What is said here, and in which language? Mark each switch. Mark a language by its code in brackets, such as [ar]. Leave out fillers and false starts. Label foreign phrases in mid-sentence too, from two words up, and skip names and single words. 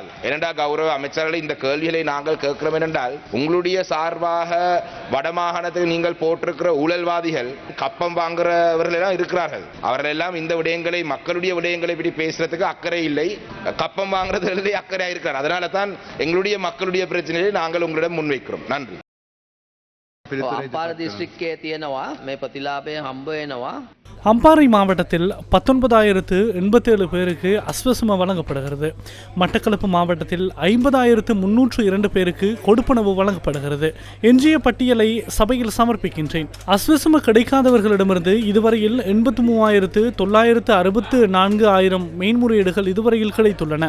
[ta] இரண்டா கௌரவ அமைச்சர்களை இந்த கேள்விகளை நாங்கள் கேட்கிறோம் என்றால், உங்களுடைய சார்பாக வடமாகாணத்துக்கு நீங்கள் போட்டிருக்கிற ஊழல்வாதிகள் கப்பம் வாங்குறவர்கள் எல்லாம் இருக்கிறார்கள். அவர்கள் எல்லாம் இந்த விடயங்களை மக்களுடைய விடயங்களை பற்றி பேசுறதுக்கு அக்கறை இல்லை, கப்பம் வாங்குறதுலே அக்கறையாக இருக்கிறார். அதனால தான் எங்களுடைய மக்களுடைய பிரச்சனையை நாங்கள் உங்களிடம் முன்வைக்கிறோம். நன்றி. [si] අම්පාර දිස්ත්‍රික්කයේ තියෙනවා මේ ප්‍රතිලාභය හම්බ වෙනවා. [ta] அம்பாறை மாவட்டத்தில் 19,087 பேருக்கு அஸ்வசும வழங்கப்படுகிறது. மட்டக்களப்பு மாவட்டத்தில் 50,302 பேருக்கு கொடுப்பனவு வழங்கப்படுகிறது. எஞ்சிய பட்டியலை சபையில் சமர்ப்பிக்கின்றேன். அஸ்வசும கிடைக்காதவர்களிடமிருந்து இதுவரையில் 83,964 மேன்முறையீடுகள் இதுவரையில் கிடைத்துள்ளன.